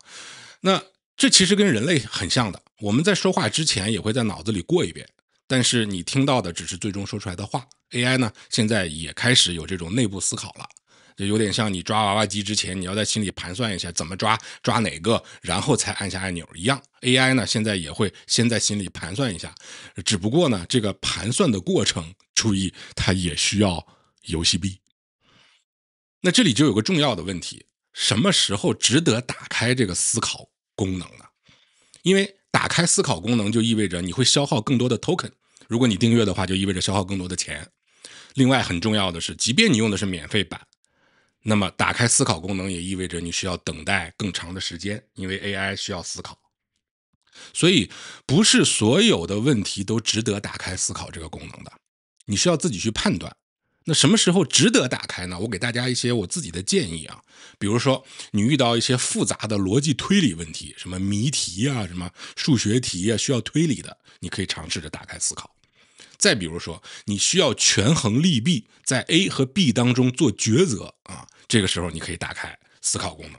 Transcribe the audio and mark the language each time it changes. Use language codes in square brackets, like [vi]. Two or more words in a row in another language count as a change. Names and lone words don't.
[zh] 那這其實跟人類很像的，我們在說話之前也會在腦子裡過一遍，但是你聽到的只是最終說出來的話。 AI 呢現在也開始有這種內部思考了，就有點像你抓娃娃機之前你要在心裡盘算一下怎麼抓哪個，然後才按下按鈕一樣。 AI 呢現在也會先在心裡盤算一下，只不過呢這個盤算的過程，注意它也需要游戲幣。那這裡就有個重要的問題，什麼時候值得打開這個思考功能呢？因為打開思考功能就意味着你会消耗更多的 token， 如果你訂閱的话就意味着消耗更多的錢。另外很重要的是，即便你用的是免費版，那麼打開思考功能也意味着你需要等待更長的時間，因為 AI 需要思考。所以不是所有的問題都值得打開思考这个功能的，你需要自己去判断。那什么时候值得打開呢？我給大家一些我自己的建議啊。比如說你遇到一些複雜的邏輯推理問題，什麼謎題啊，什麼數學題啊，需要推理的，你可以嘗試着打開思考。再比如說你需要權衡利弊，在 A 和 B 當中做抉擇啊，這個時候你可以打開思考功能。